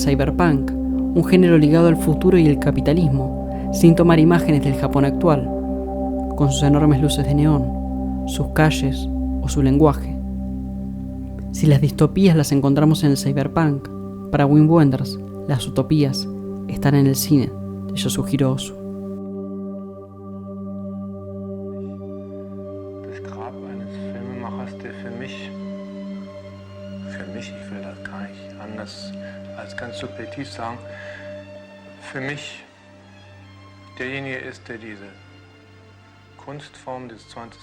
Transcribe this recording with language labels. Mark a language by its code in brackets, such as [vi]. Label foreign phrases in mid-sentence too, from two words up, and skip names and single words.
[es] cyberpunk, un género ligado al futuro y el capitalismo, sin tomar imágenes del Japón actual, con sus enormes luces de neón, sus calles o su lenguaje. Si las distopías las encontramos en el cyberpunk, para Wim Wenders, las utopías están en el cine de Yasuhiro Ozu. [de] Das Grab eines Filmemachers, der für mich, ich will das gar nicht anders als ganz subjektiv sagen, für mich derjenige ist, der diese Kunstform des 20.